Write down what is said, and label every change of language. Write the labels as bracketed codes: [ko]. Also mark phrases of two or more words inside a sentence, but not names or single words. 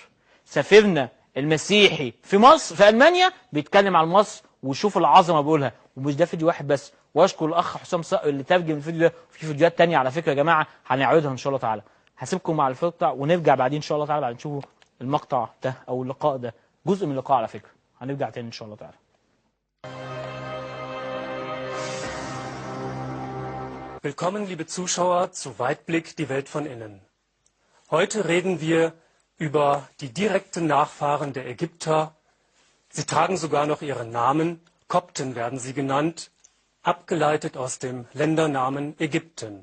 [ar] سفيرنا المسيحي في مصر في المانيا بيتكلم عن مصر، وشوف العظمه بيقولها. ومش ده فيديو واحد بس، واشكر الاخ حسام صقر اللي ترجم الفيديو ده. في فيديوهات تانية على فكره يا جماعه هنعرضها ان شاء الله تعالى. هسيبكم مع المقطع ونرجع بعدين ان شاء الله تعالى بعد نشوفوا المقطع ده او اللقاء ده، جزء من اللقاء على فكره. هنرجع تاني ان شاء الله تعالى. [de] Willkommen, liebe Zuschauer, zu Weitblick, die Welt von innen. Heute reden wir über die direkten Nachfahren der Ägypter. Sie tragen sogar noch ihren Namen, Kopten werden sie genannt, abgeleitet aus dem Ländernamen Ägypten.